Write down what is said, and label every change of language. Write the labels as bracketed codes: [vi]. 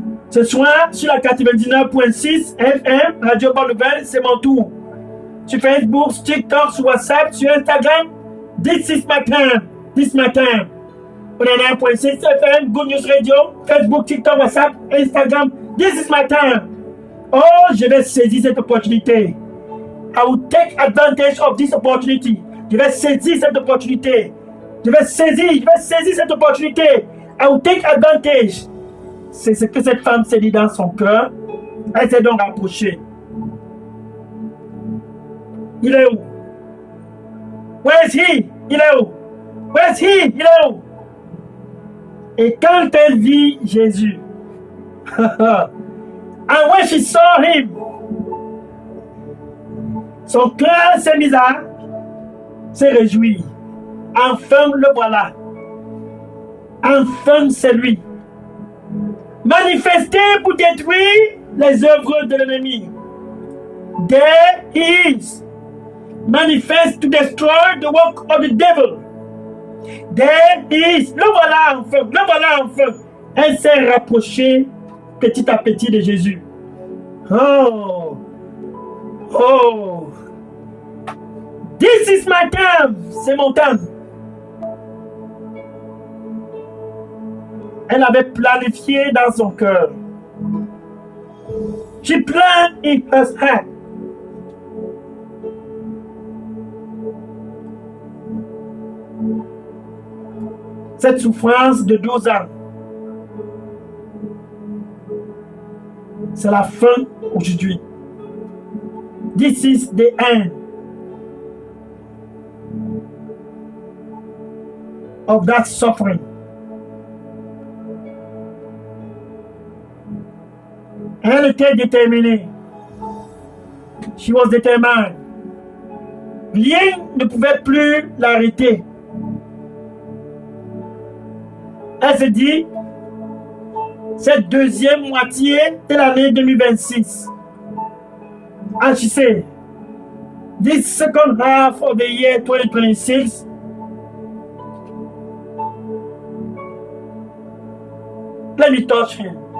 [fr] Ce soir, sur la 99.6 FM, Radio Bonne Nouvelle, c'est mon tour. Sur Facebook, sur TikTok, sur WhatsApp, sur Instagram, [en] this is my time. [fr] On est [en] 9.6 FM, Good News Radio, Facebook, TikTok, WhatsApp, Instagram, this is my time. [fr] Oh, je vais saisir cette opportunité. [en] I will take advantage of this opportunity. [fr] Je vais saisir cette opportunité. Je vais saisir cette opportunité. [en] I will take advantage. [fr] C'est ce que cette femme s'est dit dans son cœur. Elle s'est donc rapprochée. Il est où? [en] Where is he? [fr] Il est où? Where is he? Il est où? Et quand elle vit Jésus, [en] and when she saw him, [fr] son cœur s'est mis à se réjouir. Enfin le voilà. Enfin c'est lui. Manifesté pour détruire les œuvres de l'ennemi. [en] There he is. Manifest to destroy the work of the devil. There he is. [fr] Le voilà enfin. Elle s'est rapprochée petit à petit de Jésus. [en] Oh. This is my time. [fr] C'est mon temps. Elle avait planifié dans son cœur. [en] She planned in her heart. [fr] Cette souffrance de 12 ans, c'est la fin aujourd'hui. [en] This is the end of that suffering. [fr] Elle était déterminée. [en] She was determined. [fr] Rien ne pouvait plus l'arrêter. Elle se dit, cette deuxième moitié de l'année 2026. [en] And she said, this second half of the year 2026, let me touch him.